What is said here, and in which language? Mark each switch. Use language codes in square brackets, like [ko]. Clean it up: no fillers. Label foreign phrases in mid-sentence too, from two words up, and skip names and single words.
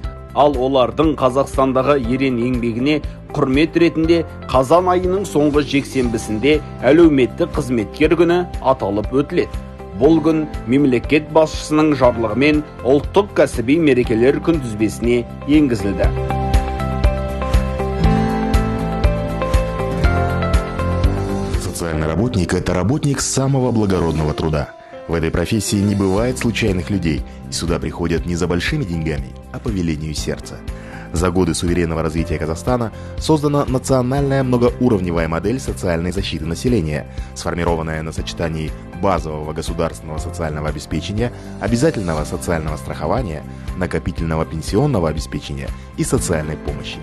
[kk] Ал олардың Қазақстандағы ерен еңбегіне құрмет ретінде қазан айының соңғы жексенбісінде әлеуметтік қызметкер күні аталып өтіледі. Бұл күн мемлекет басшысының жарлығымен ұлттық кәсіби мерекелер күнтізбесіне енгізілді. [ru] Социальный работник – это работник самого благородного труда. В этой профессии не бывает случайных людей, и сюда приходят не за большими деньгами, а по велению сердца. За годы суверенного развития Казахстана создана национальная многоуровневая модель социальной защиты населения, сформированная на сочетании базового государственного социального обеспечения, обязательного социального страхования, накопительного пенсионного обеспечения и социальной помощи.